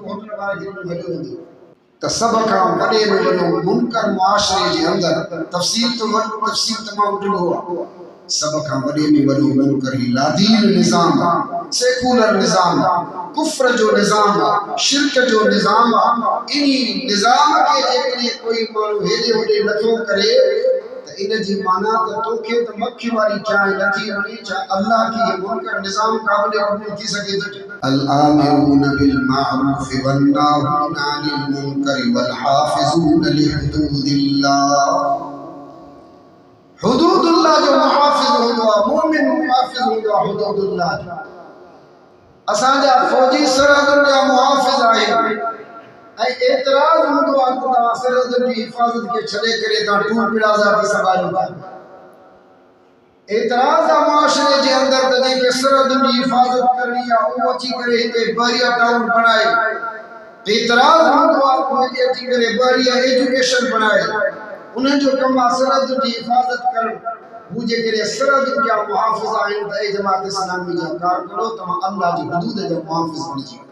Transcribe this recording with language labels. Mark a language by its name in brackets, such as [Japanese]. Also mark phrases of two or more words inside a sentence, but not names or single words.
[Sindhi] होटल वारे खे हलियो वेंदो त सभ खां वॾे में वॾो मुनकर मुआशरे जे अंदरि तफ़सील तमामु ॾिनो आहे सब खां वॾे में वॾो मुनकर ही लादीन निज़ाम सेकुलर निज़ाम कुफ्र जो निज़ाम शिरक जो निज़ाम इन निज़ाम के जेकॾहिं कोई माण्हू हेॾे होॾे नथो करे त इन जी माना त तोखे त मक्खी वारी चांहि नथी वणे छा अल्लाह खे ये मुनकर निज़ाम क़ाबिल क़बूल थी सघे थो [Arabic] الآمرون بالمعروف و ناهون عن المنكر والحافظون لحدود الله [Sindhi] हुदूदुल्लाह जो मुहाफ़िज़ हूंदो आहे मोमिन मुहाफ़िज़ हूंदो आहे हुदूदुल्लाह जो असांजा फ़ौजी सरहदुनि जा मुहाफ़िज़ आहिनि ऐं एतिराज़ हूंदो आहे त तव्हां सरहदुनि जी हिफ़ाज़त खे छॾे करे तव्हां [English] toll plaza [Sindhi] ते संभालियो था एतिराज़ आहे मुआशरे जे अंदरि त जंहिंखे सरहदुनि जी हिफ़ाज़त करणी आहे उहो अची करे हिते बहरिया टाउन बणाए एतिराज़ हूंदो आहे त हिते अची करे बहरिया एजुकेशन बणाए उन्हनि जो कमु आहे सरहदुनि जी हिफ़ाज़त करणु हू जेकॾहिं सरहदुनि जा मुहाफ़िज़ आहिनि त ए जमात इस्लामी जा कारकुनो तव्हां अल्लाह जी हुदूद जा मुहाफ़िज़ बणिजी